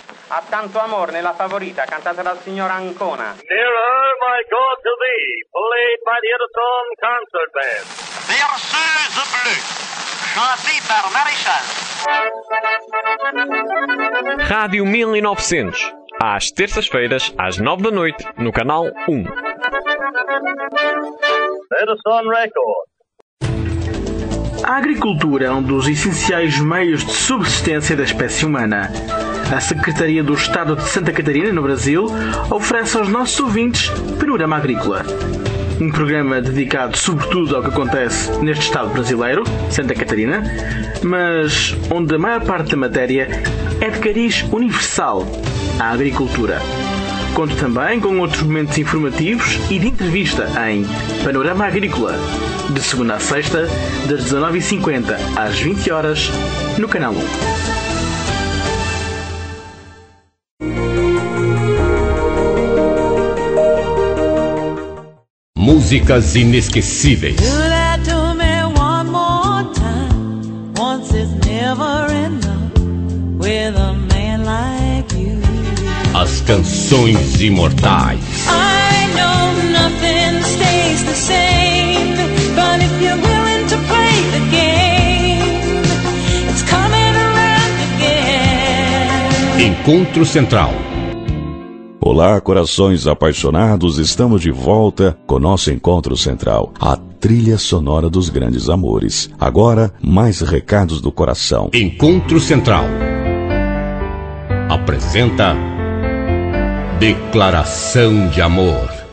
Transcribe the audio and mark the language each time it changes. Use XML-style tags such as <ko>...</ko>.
<it>Ha tanto amor nella favorita, cantata dal signor Ancona.</it> <en>Nearer, my God, to thee, played by the Edison Concert Band.</en> <fr>Berceuse bleue, chantée par Maréchal.</fr> <pt>Rádio 1900, às terças-feiras, às 9 da noite, no Canal 1. Edison Record. A agricultura é um dos essenciais meios de subsistência da espécie humana. A Secretaria do Estado de Santa Catarina, no Brasil, oferece aos nossos ouvintes Panorama Agrícola. Um programa dedicado sobretudo ao que acontece neste estado brasileiro, Santa Catarina, mas onde a maior parte da matéria é de cariz universal, a agricultura. Conto também com outros momentos informativos e de entrevista em Panorama Agrícola, de segunda a sexta, das 19h50 às 20h, no Canal 1. Músicas inesquecíveis.</pt> <en>Do that to me one more time. Once is never enough with a man like you.</en> <pt>As canções imortais.</pt> <en>I know nothing stays the same, but if you're willing to play the game, it's coming around again.</en> <pt>Encontro Central. Olá, corações apaixonados, estamos de volta com nosso encontro central, a trilha sonora dos grandes amores. Agora, mais recados do coração. Encontro Central apresenta Declaração de Amor.</pt>